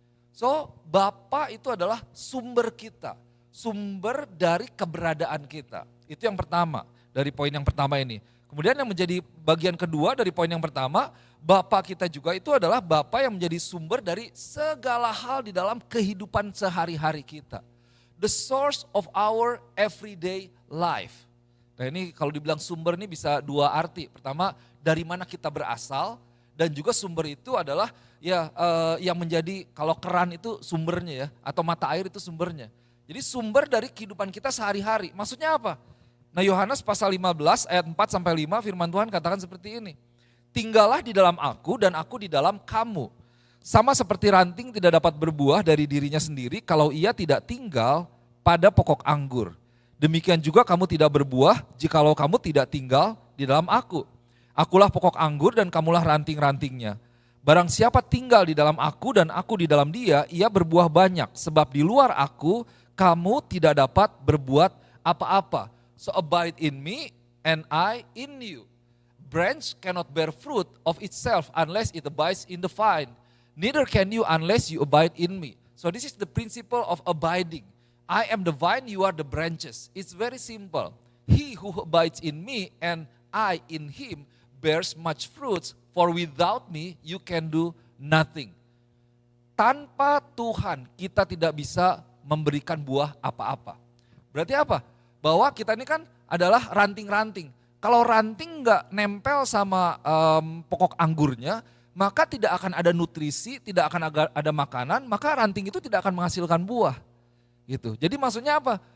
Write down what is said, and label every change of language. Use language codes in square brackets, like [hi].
[id] So, Bapa itu adalah sumber kita, sumber dari keberadaan kita. Itu yang pertama, dari poin yang pertama ini. Kemudian yang menjadi bagian kedua dari poin yang pertama, Bapa kita juga itu adalah Bapa yang menjadi sumber dari segala hal di dalam kehidupan sehari-hari kita. The source of our everyday life. Nah ini kalau dibilang sumber ini bisa dua arti. Pertama dari mana kita berasal dan juga sumber itu adalah ya yang menjadi kalau keran itu sumbernya ya atau mata air itu sumbernya. Jadi sumber dari kehidupan kita sehari-hari. Maksudnya apa? Nah Yohanes pasal 15 ayat 4 sampai 5 firman Tuhan katakan seperti ini. Tinggallah di dalam aku dan aku di dalam kamu. Sama seperti ranting tidak dapat berbuah dari dirinya sendiri kalau ia tidak tinggal pada pokok anggur. Demikian juga kamu tidak berbuah jikalau kamu tidak tinggal di dalam aku. Akulah pokok anggur dan kamulah ranting-rantingnya. Barang siapa tinggal di dalam aku dan aku di dalam dia, ia berbuah banyak. Sebab di luar aku, kamu tidak dapat berbuat apa-apa. [en] So abide in me and I in you. Branch cannot bear fruit of itself unless it abides in the vine. Neither can you unless you abide in me. So this is the principle of abiding. I am the vine, you are the branches. It's very simple. He who abides in me and I in him bears much fruits, for without me you can do nothing. [id] tanpa Tuhan kita tidak bisa memberikan buah apa-apa. Berarti apa? Bahwa kita ini kan adalah ranting-ranting. Kalau ranting nggak nempel sama pokok anggurnya, maka tidak akan ada nutrisi, tidak akan ada makanan, maka ranting itu tidak akan menghasilkan buah. Gitu. Jadi maksudnya apa?